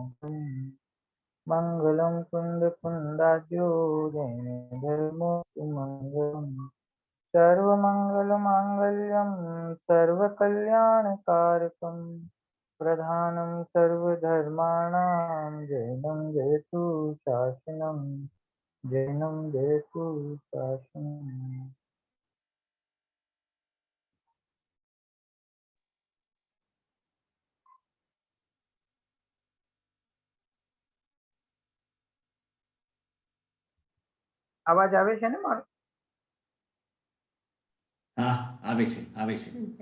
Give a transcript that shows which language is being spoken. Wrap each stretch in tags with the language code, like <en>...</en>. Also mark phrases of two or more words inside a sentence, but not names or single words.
<sa>मंगलम कुंद कुंदाद्यो जैन धर्मो सुमंगलम सर्वमंगल मांगल्यम सर्वकल्याणकारकम प्रधानं सर्वधर्माणां जैनं जयतु शासनम जैनं जयतु शासनम।</sa> <gu>અવાજ આવે છે ને મારો? હા, આવે છે, આવે છે.</gu>